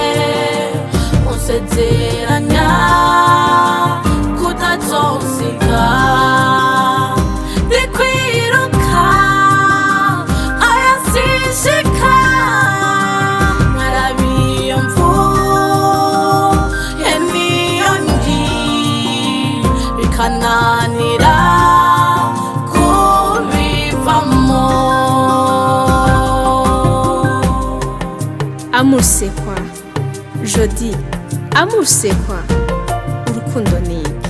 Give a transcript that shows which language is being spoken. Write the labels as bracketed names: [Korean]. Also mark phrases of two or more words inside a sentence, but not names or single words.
[Rundi] unsezeranya kutazonsiga ndikwiruka ayasishika nkarabiyo mvuye niyo ngiye bikananira kubivamo. [French] Amour c'est quoi? Je dis, amour c'est quoi? [Rundi] Urukundo ni